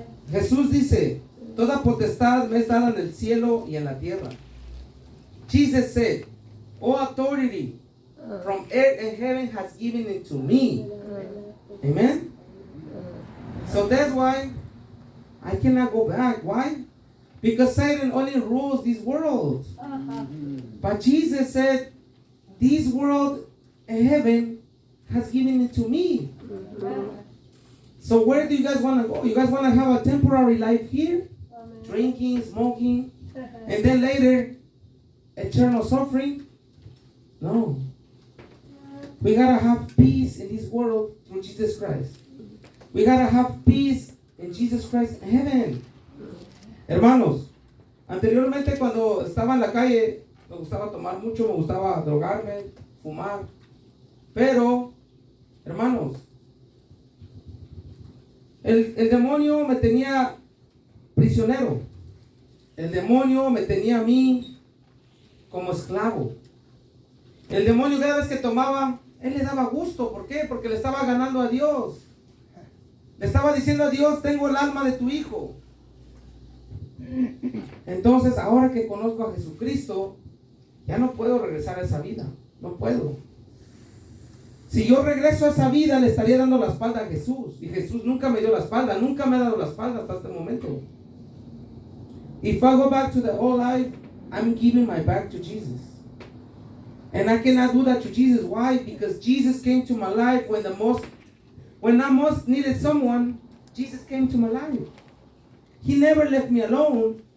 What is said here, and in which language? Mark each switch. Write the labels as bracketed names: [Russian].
[Spanish] Jesús dice, toda potestad me es dada en el cielo y en la tierra. [English] Jesus said, all authority from earth and heaven has given it to me. Amen? So that's why I cannot go back. Why? Because Satan only rules this world. Uh-huh. But Jesus said, this world and heaven has given it to me. So where do you guys want to go? You guys want to have a temporary life here? Drinking, smoking, and then later, eternal suffering? No. We got to have peace in this world through Jesus Christ. We got to have peace in Jesus Christ in heaven. [Spanish] Hermanos, anteriormente cuando estaba en la calle, me gustaba tomar mucho, me gustaba drogarme, fumar. Pero, hermanos, el demonio me tenía prisionero. El demonio me tenía a mí como esclavo. El demonio cada vez que tomaba, él le daba gusto. ¿Por qué? Porque le estaba ganando a Dios. Le estaba diciendo a Dios, tengo el alma de tu hijo. Entonces, ahora que conozco a Jesucristo, ya no puedo regresar a esa vida. No puedo. Si yo regreso a esa vida, le estaría dando la espalda a Jesús. Y Jesús nunca me dio la espalda. Nunca me ha dado la espalda hasta este momento. [English] If I go back to the old life, I'm giving my back to Jesus. And I cannot do that to Jesus. Why? Because Jesus came to my life when I most needed someone. Jesus came to my life. He never left me alone.